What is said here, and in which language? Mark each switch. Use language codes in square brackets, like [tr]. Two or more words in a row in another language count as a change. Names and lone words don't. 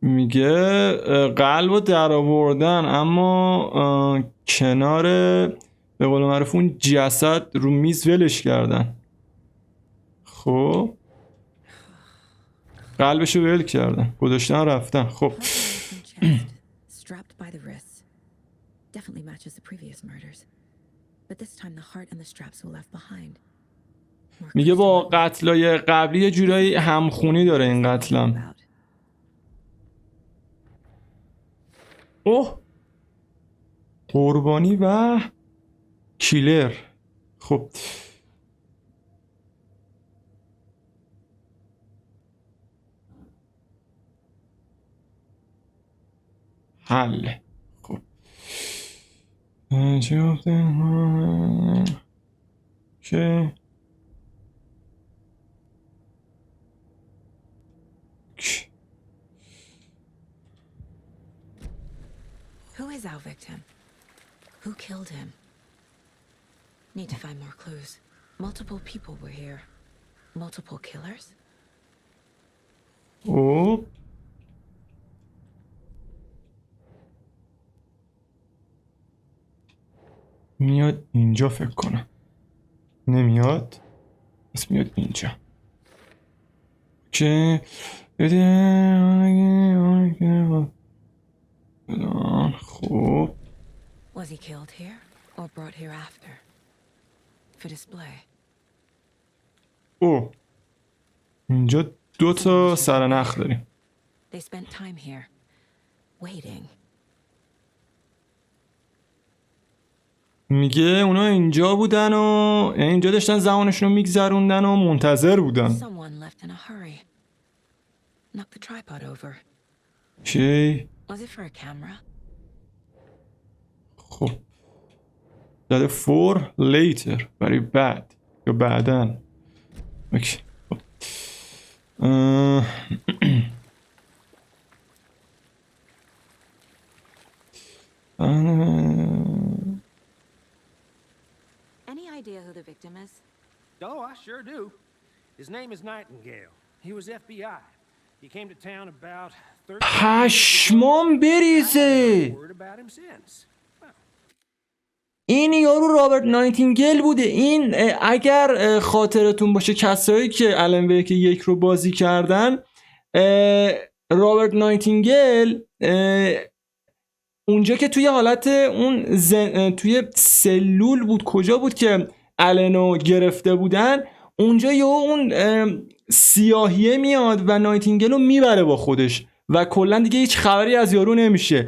[fa] میگه قلب رو در آوردن اما کنار به قول معروف اون جسد رو میز ولش کردن. خب قلبشو ول کردن، گذاشتن رفتن. خب [en] strapped by the wrists. Definitely matches the previous murders. But this time the heart and the straps were left behind. [fa] میگه با قتلای قبلی یه جورایی همخونی داره این قتلم. اوه، قربانی و کیلر. خب حل. خب چه گفته که [en] Who is our victim? Who killed him? Need to find more clues. Multiple people were here. Multiple killers? [fa] خب میاد اینجا فکر کنم. نمیاد، پس میاد اینجا که خب [en] Was he killed here or brought here after? For display. [fa] او اینجا 2 تا سرنخ داریم. [en] They spent time here, waiting. [fa] میگه اونا اینجا بودن و اینجا داشتن زمانشون رو میگذروندن و منتظر بودن. [en] Someone left in a hurry. Knocked the tripod over. [fa] چی؟ [en] Was it for a camera? [fa] خب داده [en] for later [fa] برای بعد یا بعدن. اوکی. خب. [en] Any idea who the victim is? Oh, I sure do. His name is Nightingale. He was FBI. He came to town about 30 [fa] پشمام بریزه. [en] word about him since. [fa] این یارو رابرت ناینتینگل بوده. این اگر خاطرتون باشه کسایی که الان ویک 1 رو بازی کردن، رابرت ناینتینگل اونجا که توی حالت اون توی سلول بود، کجا بود که الانو گرفته بودن، اونجا یه اون سیاهیه میاد و ناینتینگل رو میبره با خودش و کلا دیگه هیچ خبری از یارو نمیشه.